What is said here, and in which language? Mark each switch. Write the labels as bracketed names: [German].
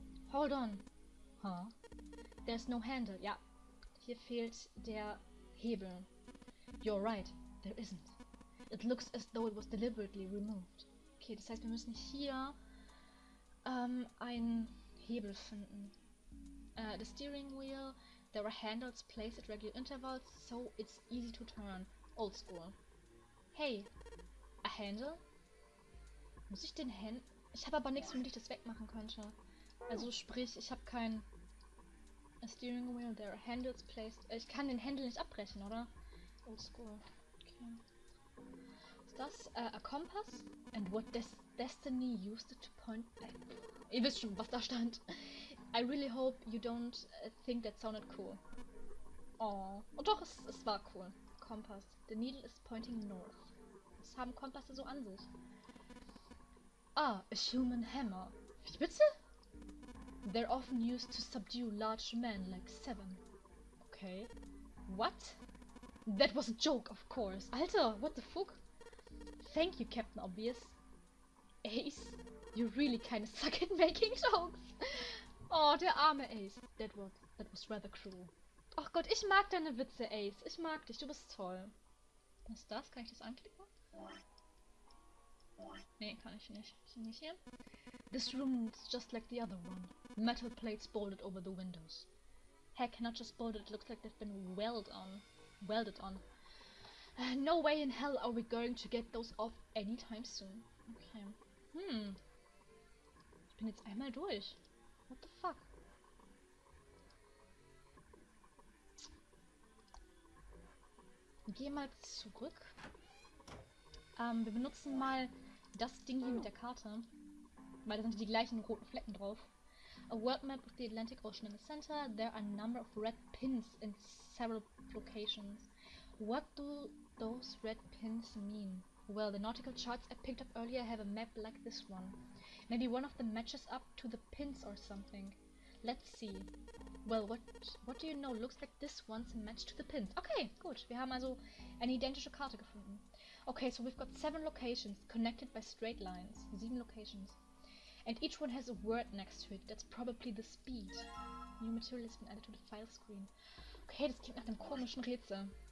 [English] Hold on. Huh? There's no handle. [German] Ja, hier fehlt der Hebel. [English] You're right, there isn't. It looks as though it was deliberately removed. [German] Okay, das heißt, wir müssen hier einen Hebel finden. [English] The steering wheel, there are handles placed at regular intervals, so it's easy to turn. Old school. Hey, a handle? [German] Muss ich den Händel... Ich habe aber nichts, womit ich das wegmachen könnte. Also sprich, ich habe kein... [English] A steering wheel, there are handles placed... [German] Ich kann den Händel nicht abbrechen, oder? [English] Old school. Okay. [German] Ist das [English] a compass? And what destiny used it to point back? [German] Ihr wisst schon, was da stand. [English] I really hope you don't think that sounded cool. Oh. [German] Und doch, es war cool. [English] Compass. The needle is pointing north. [German] Was haben Kompasse so an sich? [English] Ah, a human hammer. [German] Wie bitte? [English] They're often used to subdue large men like Seven. Okay. What? That was a joke, of course. [German] Alter, [English] what the fuck? Thank you, Captain Obvious. Ace, you really kinda suck at making jokes. [German] Oh, der arme Ace. [English] That was rather cruel. [German] Ach Gott, ich mag deine Witze, Ace. Ich mag dich, du bist toll. Was ist das? Kann ich das anklicken? Nee, kann ich nicht. Ist nicht hier? [English] This room is just like the other one. Metal plates bolted over the windows. Heck, not just bolted, it looks like they've been welded on. No way in hell are we going to get those off anytime soon. Okay. [German] Ich bin jetzt einmal durch. [English] What the fuck? [German] Geh mal zurück. Wir benutzen mal das Ding hier mit der Karte. Weil da sind die gleichen roten Flecken drauf. [English] A world map with the Atlantic Ocean in the center. There are a number of red pins in several locations. What do those red pins mean? Well, the nautical charts I picked up earlier have a map like this one. Maybe one of them matches up to the pins or something. Let's see. Well, what do you know? Looks like this one's a match to the pins. [German] Okay, gut. Wir haben also eine identische Karte gefunden. [English] Okay, so we've got 7 locations connected by straight lines. 7 locations. And each one has a word next to it. That's probably the speed. New material has been added to the file screen. [German] Okay, das klingt nach einem komischen Rätsel.